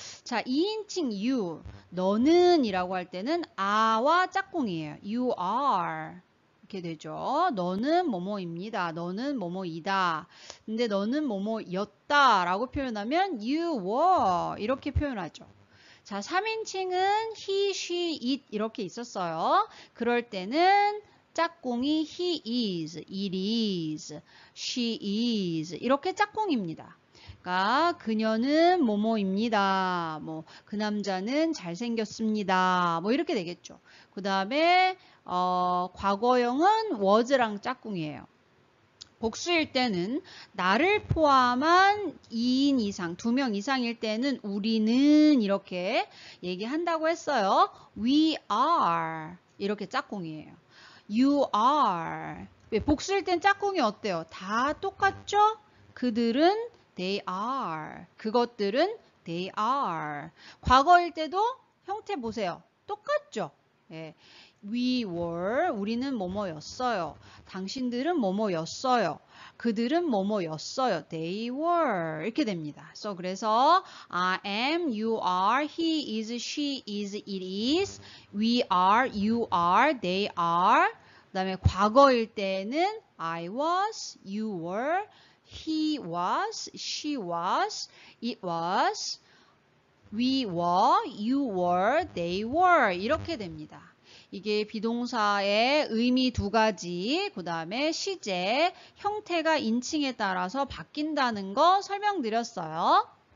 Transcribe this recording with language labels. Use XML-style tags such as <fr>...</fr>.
<ko>자, 2인칭 you 너는 이라고 할 때는 a와 짝꿍이에요.</ko> <en>You are</en> <ko>이렇게 되죠. 너는 뭐뭐입니다. 너는 뭐뭐이다. 근데 너는 뭐뭐였다 라고 표현하면</ko> <en>you were</en> <ko>이렇게 표현하죠. 자, 3인칭은 he, she, it 이렇게 있었어요. 그럴 때는 짝꿍이</ko> <en>he is, it is, she is</en> <ko>이렇게 짝꿍입니다. 그러니까 그녀는 뭐뭐입니다. 뭐 그 남자는 잘생겼습니다. 뭐 이렇게 되겠죠. 그 다음에 과거형은 was랑 짝꿍이에요. 복수일 때는 나를 포함한 2인 이상, 2명 이상일 때는 우리는 이렇게 얘기한다고 했어요.</ko> <en>We are</en> <ko>이렇게 짝꿍이에요.</ko> <en>You are.</en> <ko>왜 복수일 땐 짝꿍이 어때요? 다 똑같죠? 그들은</ko> <en>they are.</en> <ko>그것들은</ko> <en>they are.</en> <ko>과거일 때도 형태 보세요. 똑같죠? 예.</ko> <en>We were,</en> <ko>우리는 뭐뭐였어요. 당신들은 뭐뭐였어요. 그들은 뭐뭐였어요.</ko> <en>They were.</en> <ko>이렇게 됩니다. 그래서</ko> <en>I am, you are, he is, she is, it is, we are, you are, they are.</en> <ko>그 다음에 과거일 때는</ko> <en>I was, you were, he was, she was, it was, we were, you were, they were.</en> <ko>이렇게 됩니다. 이게 비동사의 의미 2가지, 그 다음에 시제, 형태가 인칭에 따라서 바뀐다는 거 설명드렸어요.</ko>